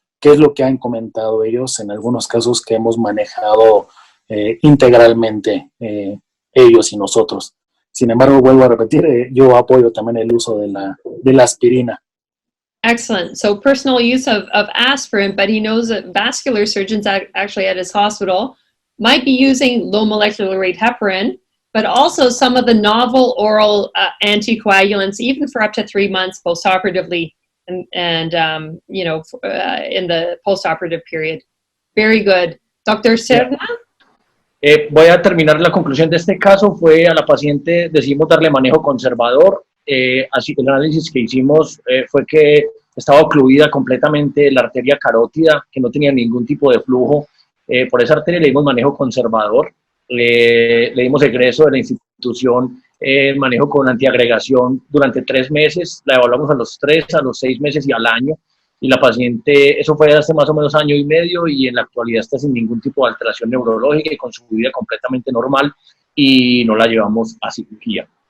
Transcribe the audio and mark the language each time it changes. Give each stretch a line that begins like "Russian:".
Spanish: ¿Qué es lo que han comentado ellos en algunos casos que hemos manejado integralmente ellos y nosotros? Sin embargo, vuelvo a repetir, yo apoyo también el uso de la aspirina.
English: Excellent. So personal use of aspirin, but he knows that vascular surgeons actually at his hospital might be using low molecular weight heparin, but also some of the novel oral anticoagulants, even for up to 3 months postoperatively, and in the postoperative period. Very good. Dr. Serna?
Spanish: Voy a terminar la conclusión de este caso. Fue a la paciente, decidimos darle manejo conservador. Así el análisis que hicimos fue que estaba ocluida completamente la arteria carótida, que no tenía ningún tipo de flujo. Por esa arteria le dimos manejo conservador, le dimos egreso de la institución, manejo con antiagregación durante 3 meses, la evaluamos a los 3, a los 6 meses y al año, y la paciente, eso fue hace más o menos 1 año y medio, y en la actualidad está sin ningún tipo de alteración neurológica y con su vida completamente normal, y no la llevamos a cirugía.